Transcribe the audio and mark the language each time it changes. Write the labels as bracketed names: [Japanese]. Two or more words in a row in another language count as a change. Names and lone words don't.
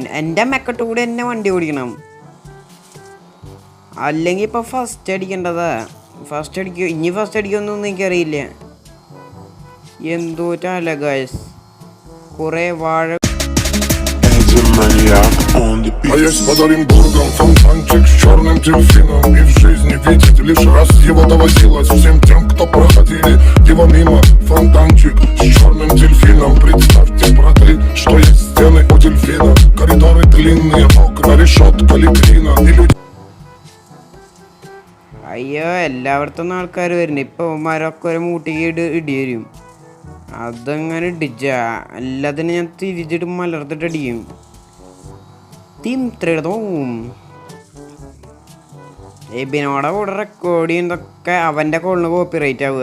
[Malayalam] എൻ്റെ മെക്കട്ട് കൂടെ തന്നെ വണ്ടി ഓടിക്കണം, അല്ലെങ്കിൽ ഇപ്പം ഫസ്റ്റ് അടിക്കേണ്ടതാ. ഫസ്റ്റ് അടിക്കുക, ഇനി ഫസ്റ്റ് അടിക്കുമെന്നൊന്നും എനിക്കറിയില്ല. എന്തോറ്റല്ല ഗായ്സ്, കുറേ വാഴ. [Russian] А есть под Оренбургом фонтанчик с черным дельфином. И в жизни видеть лишь раз его доводилось. Всем тем, кто проходили его мимо. Фонтанчик с черным дельфином. Представьте, братки, что есть стены у дельфина. Коридоры длинные, окна, решетка, литрина. И люди. [Malayalam] അയ്യോ, എല്ലായിടത്തും ആൾക്കാർ വരുന്നുണ്ട്. ഇപ്പോൾ മരമൊക്കെ ഒരു മൂട്ടിക്ക് ഇടി വരും. അതങ്ങനെ ഇടിച്ച എല്ലാത്തിനും ഞാൻ തിരിച്ചിട്ട് മലർത്തിട്ടടിക്കും. എബിനോടെ കൂടെ റെക്കോർഡ് ചെയ്യുന്നതൊക്കെ അവൻ്റെ കോളിന് കോപ്പി റൈറ്റ് ആവുക.